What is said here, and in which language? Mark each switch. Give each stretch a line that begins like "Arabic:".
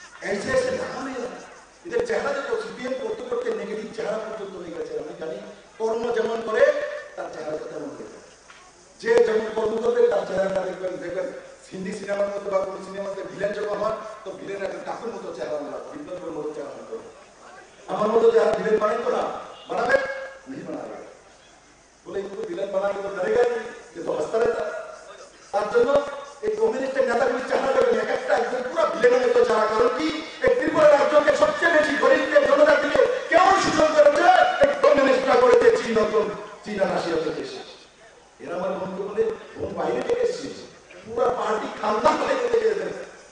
Bangla: এসে দেখা নেই, এদের চেহারা দেখো, সিপিএম করতে করতে নেগেটিভ চেহারা পর্যন্ত হয়ে গেছে। আমি জানি কর্ম যেমন করে তার চেহারাটা তেমন হয়ে যায়। যে যেমন কর্ম করবে তার চেহারাটা দেখবেন হিন্দি সিনেমার মতো বা কোনো সিনেমাতে ভিলেন যখন হন তো ভিলেন একটা ডাকুর মতো চেহারা বিপ্লবের মতো চেহারা হতো। আমার মতো চেহারা ভিলেন বানাইতো না, বানাবে
Hindi: नहीं बनाएगा बोले इनको विलन बनाने तो डरेगा नहीं, ये तो हंसता रहता।
Bangla: তার জন্য এই কমিউনিস্টের নেতাগুলি চেহারা করবেন এক একটা একদম পুরো ভিলেনের মতো চেহারা। কারণ কি এই ত্রিপুরা রাজ্যকে সবচেয়ে বেশি গরিবদের জনজাতিকে কেমন শোষণ করেছে এই কমিউনিস্টরা করেছে চীন আর রাশিয়া থেকে এসে। এরা আমার বন্ধু বলে বোন বাইরে থেকে এসেছে, পুরো পার্টি খানদান বাইরে থেকে এসেছে।